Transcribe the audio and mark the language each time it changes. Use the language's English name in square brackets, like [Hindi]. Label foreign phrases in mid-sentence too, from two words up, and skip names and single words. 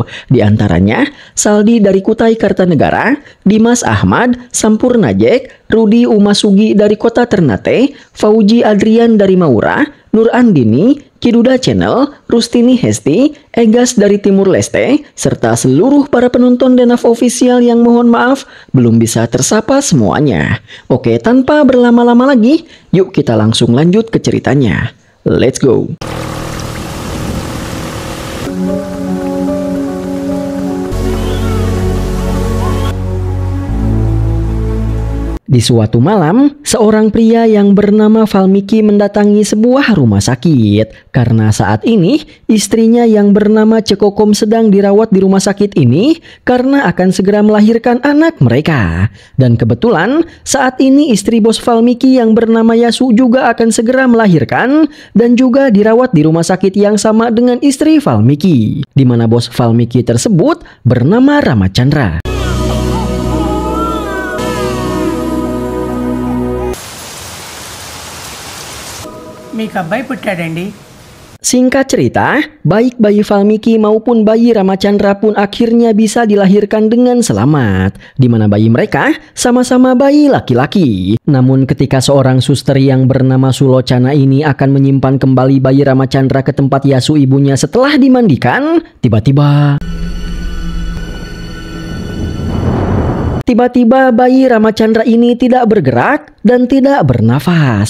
[Indonesian] Di antaranya, Saldi dari Kutai Kartanegara, Dimas Ahmad, Sampurna Jack, Rudi Umasugi dari Kota Ternate, Fauji Adrian dari Maura, Nur Andini, Kiduda Channel, Rustini Hesti, Egas dari Timur Leste, serta seluruh para penonton Denaf Official yang mohon maaf belum bisa tersapa semuanya. Oke, tanpa berlama-lama lagi, yuk kita langsung lanjut ke ceritanya. [English] Let's go! [Indonesian] Di suatu malam, seorang pria yang bernama Valmiki mendatangi sebuah rumah sakit. Karena saat ini, istrinya yang bernama Cekokom sedang dirawat di rumah sakit ini karena akan segera melahirkan anak mereka. Dan kebetulan, saat ini istri bos Valmiki yang bernama Yasu juga akan segera melahirkan dan juga dirawat di rumah sakit yang sama dengan istri Valmiki, di mana bos Valmiki tersebut bernama Ramachandra. [Telugu] మీకు అబ్బాయి పుట్టాడండి. [Indonesian] Singkat cerita, baik bayi Valmiki maupun bayi Ramachandra pun akhirnya bisa dilahirkan dengan selamat, di mana bayi mereka sama-sama bayi laki-laki. Namun ketika seorang suster yang bernama Sulocana ini akan menyimpan kembali bayi Ramachandra ke tempat Yasu ibunya setelah dimandikan, Tiba-tiba bayi Ramachandra ini tidak bergerak dan tidak bernafas.